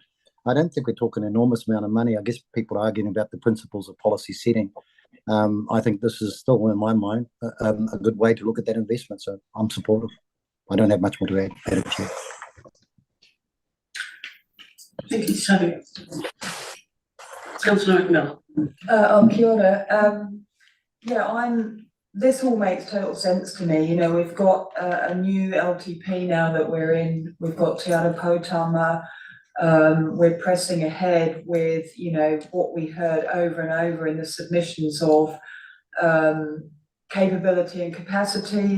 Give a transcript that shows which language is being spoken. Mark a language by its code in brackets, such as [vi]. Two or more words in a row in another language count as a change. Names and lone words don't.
[en] I don't think we're talking an enormous amount of money. I guess people are arguing about the principles of policy setting. I think this is still, in my mind, a good way to look at that investment. So I'm supportive. I don't have much more to add, Madam Chair. Thank you, Chitaru. Councillor McMillan. [mi] Kia ora. [en] This all makes total sense to me. You know, we've got a new LTP now that we're in. We've got Te Ara Poutama. We're pressing ahead with, you know, what we heard over and over in the submissions of capability and capacity.